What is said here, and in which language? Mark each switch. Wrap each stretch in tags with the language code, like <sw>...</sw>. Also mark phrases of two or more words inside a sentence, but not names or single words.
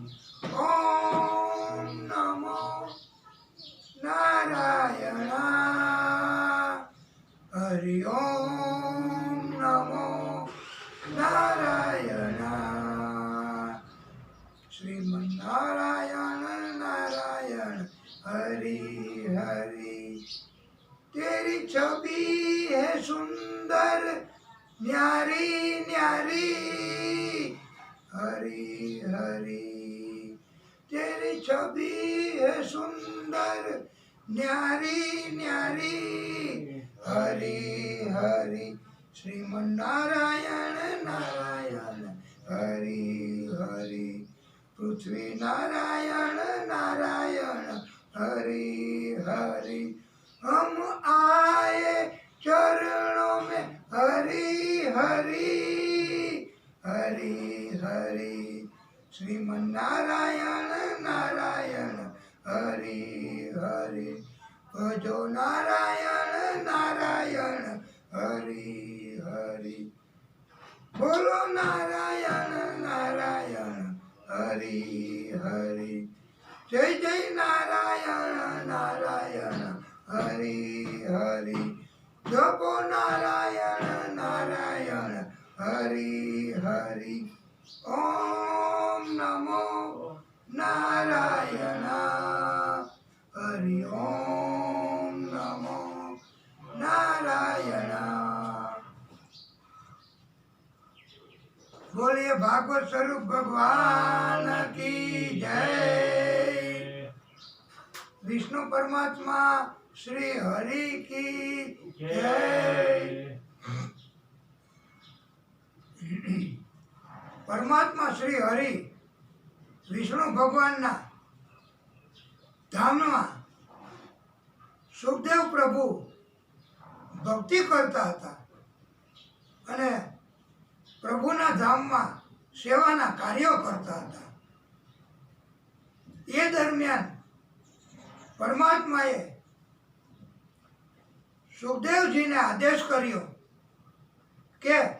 <sa>ओम नमो नारायण हरि ओम नमो नारायण, श्रीमन्नारायण नारायण हरि हरि।</sa> <hi>तेरी छवि है सुंदर न्यारी न्यारी, हरि हरि, तेरी छवि है सुंदर न्यारी न्यारी, हरि हरि, श्रीमन्नारायण नारायण हरि पृथ्वी नारायण नारायण हरि हरि। हम आए चरणों में हरि हरि हरि हरि। श्रीमन नारायण नारायण हरि हरि। भजो नारायण नारायण हरि हरि। बोलो नारायण नारायण हरि हरि। जय जय नारायण नारायण हरि हरि। जपो नारायण नारायण हरि हरि।</hi> <sa>ओम नमो नारायण हरि ओम नमो नारायण।</sa> <hi>बोलिए भागवत स्वरूप भगवान की जय। विष्णु परमात्मा श्री हरि की जय।</hi> <gu>परमात्मा श्री हरि विष्णु भगवानના ધામમાં સુખદેવ પ્રભુ ભક્તિ કરતા હતા અને પ્રભુના ધામમાં સેવાના કાર્યો કરતા હતા। એ દરમિયાન પરમાત્માએ સુખદેવજીને આદેશ કર્યો કે</gu>